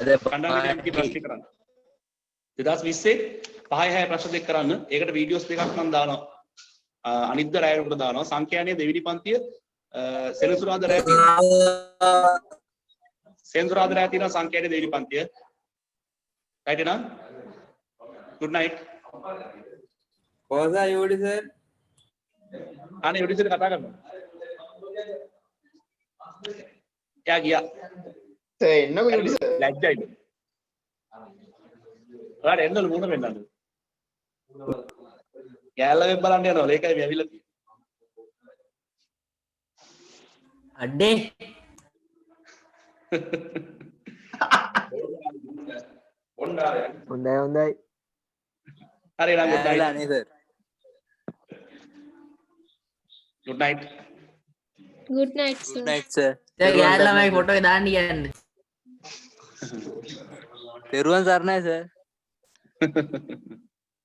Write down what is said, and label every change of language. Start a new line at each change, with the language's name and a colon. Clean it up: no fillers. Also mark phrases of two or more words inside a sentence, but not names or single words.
Sinhala: කණ්ඩායමේ ප්‍රශ්න කරන්න. 2020 5 6 ප්‍රශ්න දෙක කරන්න. ඒකට වීඩියෝස් දෙකක් මම දානවා. අනිද්දා රැය උඩ දානවා. සංඛ්‍යානයේ දෙවෙනි පන්තිය සෙනසුරාදා රැය තියෙනවා. සෙනසුරාදා රැය තියෙනවා සංඛ්‍යානයේ දෙවෙනි පන්තිය.
English: right now good night.
Sinhala: කොහොමද යෝඩි සර්? අනේ යෝඩි සර් කතා කරනවා. එයා ගියා. එන්නකො යෝඩි සර්. ලැජ්ජයිද? ඔයාලා එන්නලු මොන වෙන්නද? කෑල්ල වෙබ් බලන්න යනවා. ඒකයි මේ ඇවිල්ලා තියෙන්නේ. අඩේ හොඳයි හරි නම්
English: good night.
Sinhala: නේ සර්.
English: good night. good night sir. good night sir.
Sinhala: ගෑල් ළමයි ෆොටෝ එක දාන්න කියන්නේ. තෙරුවන් සරණයි සර්.